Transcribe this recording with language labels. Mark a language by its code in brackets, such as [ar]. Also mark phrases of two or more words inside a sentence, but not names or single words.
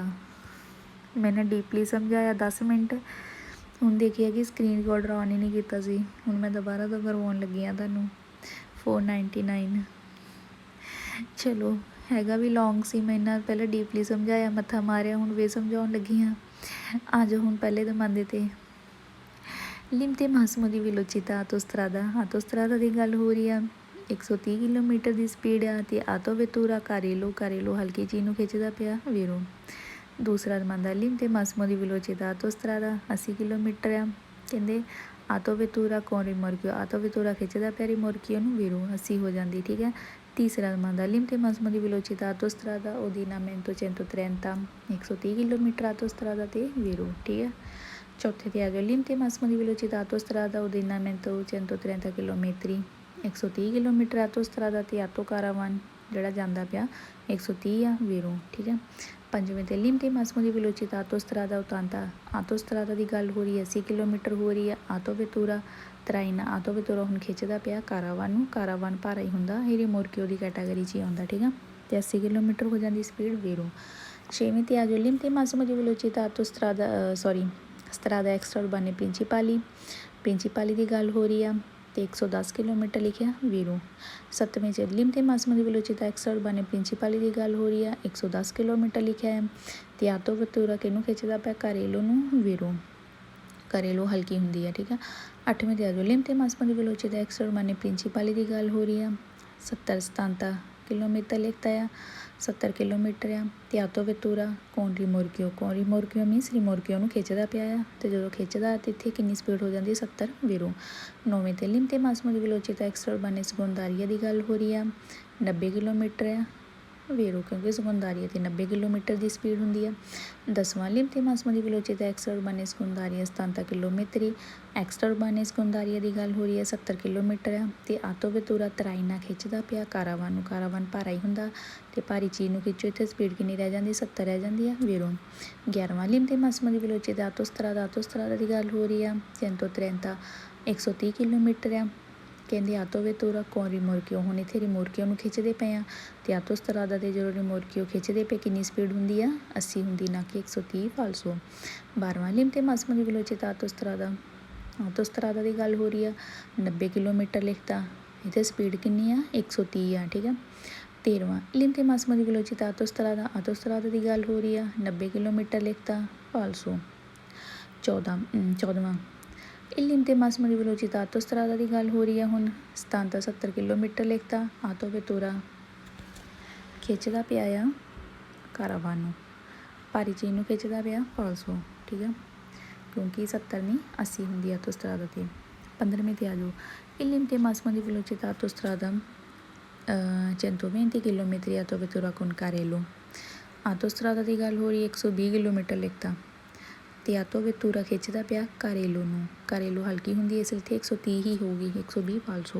[pa] ਮੈਨੇ ਡੀਪਲੀ ਸਮਝਾਇਆ 10 ਮਿੰਟ, ਹੁਣ ਦੇਖਿਆ ਕਿ ਸਕਰੀਨ ਰਿਕਾਰਡਰ ਔਨ ਹੀ ਨਹੀਂ ਕੀਤਾ ਸੀ। ਹੁਣ ਮੈਂ ਦੁਬਾਰਾ ਤੋਂ ਕਰਵਾਉਣ ਲੱਗੀ ਹਾਂ ਤੁਹਾਨੂੰ 499। ਚਲੋ ਹੈਗਾ ਵੀ ਲੌਂਗ ਸੀ, ਮੈਂ ਇੰਨਾ ਪਹਿਲਾਂ ਡੀਪਲੀ ਸਮਝਾਇਆ, ਮੱਥਾ ਮਾਰਿਆ, ਹੁਣ ਵੇ ਸਮਝਾਉਣ ਲੱਗੀ ਹਾਂ। ਆ ਜਾਓ ਹੁਣ ਪਹਿਲੇ ਦਮਾਂਦੇ 'ਤੇ। [it] limite massimo [pa] ਦੀ [it] velocità autostrada [pa] ਦੀ ਗੱਲ ਹੋ ਰਹੀ ਆ। 130 ਕਿਲੋਮੀਟਰ ਦੀ ਸਪੀਡ ਆ, ਅਤੇ ਆਟੋ ਵੈਤੂਰਾ ਕਾਰੇਲੋ ਹਲਕੀ ਚੀਜ਼ ਨੂੰ ਖਿੱਚਦਾ ਪਿਆ ਵੀਰੋ। ਦੂਸਰਾ ਦਮਾਂਦਾ [it] limite massimo [pa] ਦੀ [it] velocità autostrada [pa] 80 ਕਿਲੋਮੀਟਰ ਆ, ਕਹਿੰਦੇ ਆਟੋ ਵੈਤੂਰਾ [it] con rimorchio [pa] ਆਟੋ ਵੈਤੂਰਾ ਖਿੱਚਦਾ ਪਿਆ ਰਿਮੋਰਕੀਓ ਨੂੰ ਵੀਰੋ, 80 ਹੋ ਜਾਂਦੀ। ਠੀਕ ਹੈ, ਤੀਸਰਾ ਦਮਾਂਦਾ [it] limite massimo [pa] ਦੀ [it] velocità autostrada ordinamento [pa] 130 130 ਕਿਲੋਮੀਟਰ ਆਟੋਸਟਰਾਦਾ 'ਤੇ ਵੀਰੋ। ਠੀਕ ਹੈ, ਚੌਥੇ 'ਤੇ ਆ ਜਾਓ [it] limite massimo di velocità autostrada ordinamento 130 chilometri [pa] 130 ਕਿਲੋਮੀਟਰ ਆਟੋਸਟਰਾਦਾ 'ਤੇ ਆਟੋ ਕਾਰਾਵਾਨ ਜਿਹੜਾ ਜਾਂਦਾ ਪਿਆ 130 ਆ ਵੀਰੋ। ਠੀਕ ਹੈ, ਪੰਜਵੇਂ 'ਤੇ [it] limite massimo di velocità autostrada [pa] 80 ਆਟੋਸਟਰਾਦਾ ਦੀ ਗੱਲ ਹੋ ਰਹੀ ਹੈ, 80 ਕਿਲੋਮੀਟਰ ਹੋ ਰਹੀ ਹੈ। [it] auto vettura traina [pa] ਆਟੋ ਵੈਤੂਰਾ ਹੁਣ ਖਿੱਚਦਾ ਪਿਆ ਕਾਰਾਵਾਨ ਨੂੰ, ਕਾਰਾਵਾਨ ਭਾਰਾ ਹੀ ਹੁੰਦਾ, ਇਹ ਰਿਮੋਰਕੀਓ ਦੀ ਕੈਟਾਗਰੀ 'ਚ ਹੀ ਆਉਂਦਾ। ਠੀਕ ਆ, ਅਤੇ 80 ਕਿਲੋਮੀਟਰ ਹੋ ਜਾਂਦੀ ਸਪੀਡ ਵੀਰੋ। ਛੇਵੇਂ 'ਤੇ ਆ ਜਾਓ [it] limite massimo di velocità autostrada strada extraurbane [pa] ਪ੍ਰਿੰਸੀਪਾਲੀ ਦੀ ਗੱਲ ਹੋ ਰਹੀ ਆ, ਅਤੇ 110 ਕਿਲੋਮੀਟਰ ਲਿਖਿਆ ਵੀਰੋ। ਸੱਤਵੇਂ 'ਚ [it] limite massimo di velocità extraurbane [pa] ਪ੍ਰਿੰਸੀਪਾਲੀ ਦੀ ਗੱਲ ਹੋ ਰਹੀ ਆ, 110 ਕਿਲੋਮੀਟਰ ਲਿਖਿਆ ਹੈ, ਅਤੇ ਆਟੋ ਵੈਤੂਰਾ ਕਿਹਨੂੰ ਖਿੱਚਦਾ ਪਿਆ ਕਾਰੇਲੋ ਨੂੰ ਵੀਰੋ। ਕਾਰੇਲੋ ਹਲਕੀ ਹੁੰਦੀ ਆ। ਠੀਕ ਆ, ਅੱਠਵੇਂ 'ਤੇ ਆ ਜਾਓ [it] limite massimo di velocità extraurbane [pa] ਪ੍ਰਿੰਸੀਪਾਲੀ ਦੀ ਗੱਲ ਹੋ ਰਹੀ ਆ, 70 ਕਿਲੋਮੀਟਰ ਲਿਖਤਾ ਆ, 70 ਕਿਲੋਮੀਟਰ ਆ, ਅਤੇ ਆਟੋ ਵੈਤੂਰਾ [it] con rimorchio [pa] ਮੀਨਸ ਰਿਮੋਰਕੀਓ ਨੂੰ ਖਿੱਚਦਾ ਪਿਆ ਆ, ਅਤੇ ਜਦੋਂ ਖਿੱਚਦਾ ਅਤੇ ਇੱਥੇ ਕਿੰਨੀ ਸਪੀਡ ਹੋ ਜਾਂਦੀ 70 ਵੀਰੋ। ਨੌਵੇਂ 'ਤੇ [it] limite massimo di velocità extraurbane secondaria [pa] ਦੀ ਗੱਲ ਹੋ ਰਹੀ ਆ, 90 ਕਿਲੋਮੀਟਰ ਆ ਵੀਰੋ, ਕਿਉਂਕਿ secondaria 'ਤੇ 90 ਕਿਲੋਮੀਟਰ ਦੀ ਸਪੀਡ ਹੁੰਦੀ ਆ। ਦਸਵਾਂ [it] limite massimo di velocità extraurbane secondaria [pa] 70 ਕਿਲੋਮੀਟਰ [it] extraurbane secondaria [pa] ਦੀ ਗੱਲ ਹੋ ਰਹੀ ਹੈ, 70 ਕਿਲੋਮੀਟਰ ਆ, ਅਤੇ [it] auto vettura traina [pa] ਖਿੱਚਦਾ ਪਿਆ ਕਾਰਾਵਾਨ ਨੂੰ, ਕਾਰਾਵਾਨ ਭਾਰਾ ਹੀ ਹੁੰਦਾ, ਅਤੇ ਭਾਰੀ ਚੀਜ਼ ਨੂੰ ਖਿੱਚੋ, ਇੱਥੇ ਸਪੀਡ ਕਿੰਨੀ ਰਹਿ ਜਾਂਦੀ 70 ਰਹਿ ਜਾਂਦੀ ਆ ਵੀਰੋ। 11ਵਾਂ [it] limite massimo di velocità autostrada [pa] ਦੀ ਗੱਲ ਹੋ ਰਹੀ ਆ, 130 130 ਕਿਲੋਮੀਟਰ ਆ, ਕਹਿੰਦੇ ਆਟੋ ਵੈਤੂਰਾ [it] con rimorchio [pa] ਹੁਣ ਇੱਥੇ ਰਿਮੋਰਕੀਓ ਨੂੰ ਖਿੱਚਦੇ ਪਏ ਆ, ਅਤੇ ਆਟੋਸਟਰਾਦਾ 'ਤੇ ਜਦੋਂ ਰਿਮੋਰਕੀਓ ਖਿੱਚਦੇ ਪਏ ਕਿੰਨੀ ਸਪੀਡ ਹੁੰਦੀ ਆ 80 ਹੁੰਦੀ, ਨਾ ਕਿ 130 ਫਾਲਸੋ। 12ਵਾਂ [it] limite massimo di velocità [pa] ਆਟੋਸਟਰਾਦਾ ਦੀ ਗੱਲ ਹੋ ਰਹੀ ਆ, 90 ਕਿਲੋਮੀਟਰ ਲਿਖਤਾ, ਇੱਥੇ ਸਪੀਡ ਕਿੰਨੀ ਆ 130 ਆ। ਠੀਕ ਆ, 13ਵਾਂ [it] limite massimo di velocità [pa] ਆਟੋਸਟਰਾਦਾ ਦੀ ਗੱਲ ਹੋ ਰਹੀ ਆ, 90 ਕਿਲੋਮੀਟਰ ਲਿਖਤਾ ਫਾਲਸੋ। 14ਵਾਂ [it] limite massimo di velocità autostrada [pa] ਦੀ ਗੱਲ ਹੋ ਰਹੀ ਆ, ਹੁਣ 70 ਕਿਲੋਮੀਟਰ ਲਿਖਤਾ, ਆਟੋ ਵੈਤੂਰਾ ਖਿੱਚਦਾ ਪਿਆ ਆ ਕਾਰਾਵਾਨ ਨੂੰ, ਭਾਰੀ ਚੀਜ਼ ਨੂੰ ਖਿੱਚਦਾ ਪਿਆ ਫਾਲਸੋ। ਠੀਕ ਆ, ਕਿਉਂਕਿ 70 ਨਹੀਂ 80 ਹੁੰਦੀ ਆਟੋਸਟਰਾਦਾ 'ਤੇ। 15ਵੇਂ 'ਤੇ ਆ ਜਾਓ [it] limite massimo di velocità autostrada [pa] 120 ਕਿਲੋਮੀਟਰ ਆਟੋ ਵੈਤੂਰਾ con ਕਾਰੇਲੋ ਆਟੋਸਟਰਾਦਾ ਦੀ ਗੱਲ ਹੋ ਰਹੀ ਹੈ, 120 ਕਿਲੋਮੀਟਰ ਲਿਖਤਾ, ਅਤੇ ਆਟੋ ਵੈਤੂਰਾ ਖਿੱਚਦਾ ਪਿਆ ਕਾਰੇਲੋ ਨੂੰ, ਕਾਰੇਲੋ ਹਲਕੀ ਹੁੰਦੀ ਹੈ, ਇਸ ਲਈ ਇੱਥੇ 130 ਹੀ ਹੋਊਗੀ, 120 ਫਾਲਸੋ।